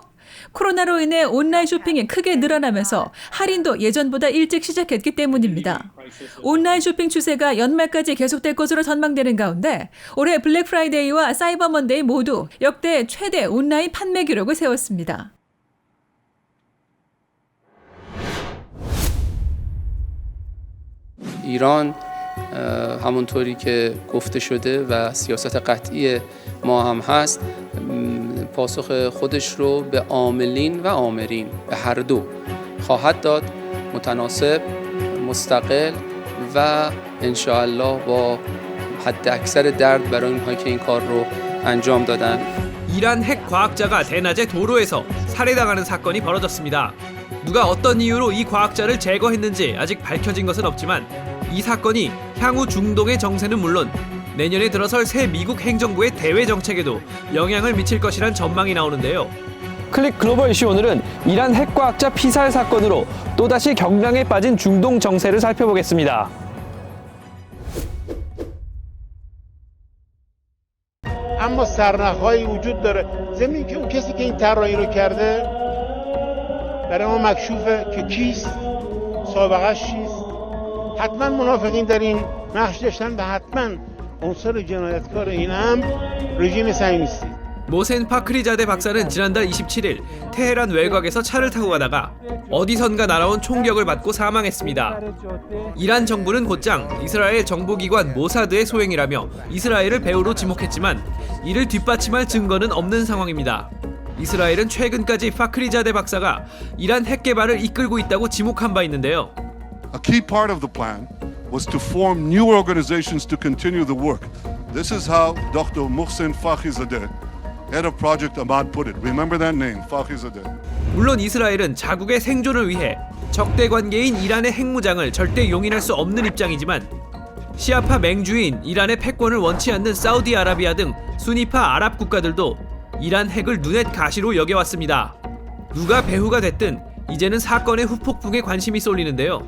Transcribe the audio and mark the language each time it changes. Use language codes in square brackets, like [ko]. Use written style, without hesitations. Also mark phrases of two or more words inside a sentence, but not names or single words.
[ko] 코로나로 인해 온라인 쇼핑이 크게 늘어나면서 할인도 예전보다 일찍 시작했기 때문입니다. 온라인 쇼핑 추세가 연말까지 계속될 것으로 전망되는 가운데 올해 블랙 프라이데이와 사이버 먼데이 모두 역대 최대 온라인 판매 기록을 세웠습니다. [fa] ایران همونطوری که گفته شده و سیاست قطعی ما هم هست پاسخ خودش رو به عاملین و آمرین به هر دو خواهد داد متناسب مستقل و انشاءالله با حد اکثر درد برای اونهایی که این کار رو انجام دادن. [ko] 이란 핵 과학자가 대낮에 도로에서 살해당하는 사건이 벌어졌습니다. 누가 어떤 이유로 이 과학자를 제거했는지 아직 밝혀진 것은 없지만 이 사건이 향후 중동의 정세는 물론 내년에 들어설 새 미국 행정부의 대외 정책에도 영향을 미칠 것이란 전망이 나오는데요. 클릭 글로벌 이슈 오늘은 이란 핵과학자 피살 사건으로 또다시 경랑에 빠진 중동 정세를 살펴보겠습니다. [fa] اما سرنخ‌هایی وجود داره ضمن که اون کسی که این طراحی رو کرده برای ما مکشوفه که کیست سابقه‌اش چیست حتما منافقین در این نقش داشتن و حتما عنصر جنایتکار این هم رژیم صهیونیستی. [ko] 모센 파크리자데 박사는 지난달 27일 테헤란 외곽에서 차를 타고 가다가 어디선가 날아온 총격을 맞고 사망했습니다. 이란 정부는 곧장 이스라엘 정보기관 모사드의 소행이라며 이스라엘을 배후로 지목했지만 이를 뒷받침할 증거는 없는 상황입니다. 이스라엘은 최근까지 파크리자데 박사가 이란 핵 개발을 이끌고 있다고 지목한 바 있는데요. [en] A key part of the plan was to form new organizations to continue the work. This is how Dr. Mohsen Fakhrizadeh, head of Project Ahmad, put it. Remember that name, Fakhrizadeh. [ko] 물론 이스라엘은 자국의 생존을 위해 적대 관계인 이란의 핵무장을 절대 용인할 수 없는 입장이지만 시아파 맹주인 이란의 패권을 원치 않는 사우디아라비아 등 수니파 아랍 국가들도 이란 핵을 눈엣 가시로 여겨왔습니다. 누가 배후가 됐든 이제는 사건의 후폭풍에 관심이 쏠리는데요.